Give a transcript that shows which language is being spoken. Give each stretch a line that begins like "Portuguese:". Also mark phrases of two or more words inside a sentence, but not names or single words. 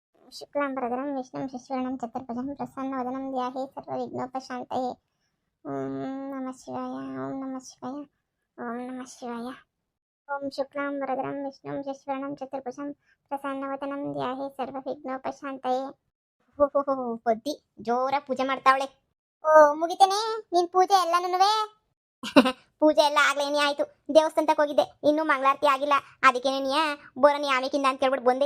Sanskrit: ಶುಕ್ಲಾಂಬರಧರಂ ವಿಷ್ಣುಂ ಶಶಿವರ್ಣಂ ಚತುರ್ಭುಜಂ ಪ್ರಸನ್ನವದನಂ ಧ್ಯಾಯೇ ಸರ್ವವಿಘ್ನೋಪಶಾಂತಯೇ. ಓಂ ನಮಃ ಶಿವಾಯ. ಓಂ ನಮಃ ಶಿವಾಯ. ಓಂ ನಮಃ ಶಿವಾಯ. ಓಂ ಶುಕ್ಲಾಂಬರಧರಂ ವಿಷ್ಣುಂ ಶಶಿವರ್ಣಂ ಚತುರ್ಭುಜಂ ಪ್ರಸನ್ನವದನಂ ಧ್ಯಾಯೇ ಸರ್ವವಿಘ್ನೋಪಶಾಂತಯೇ.
Kannada: ಪೊದ್ದಿ ಜೋರ ಪೂಜೆ ಮಾಡ್ತಾವಳೆ. ಓ ಮುಗಿತೇನೆ ನಿನ್ ಪೂಜೆ ಎಲ್ಲಾನುವೆ. ಪೂಜೆ ಎಲ್ಲ ಆಗ್ಲೇನೇ ಆಯ್ತು. ದೇವಸ್ಥಾನಕ್ಕೆ ಹೋಗಿದ್ದೆ, ಇನ್ನೂ ಮಂಗಳಾರತಿ ಆಗಿಲ್ಲ. ಅದಕ್ಕೇನೆ ನೀ ಬೋರನಿ ಆಮೇಕಿಂದ ಅಂತ ಕೇಳ್ಬಿಟ್ಟು ಬಂದೆ.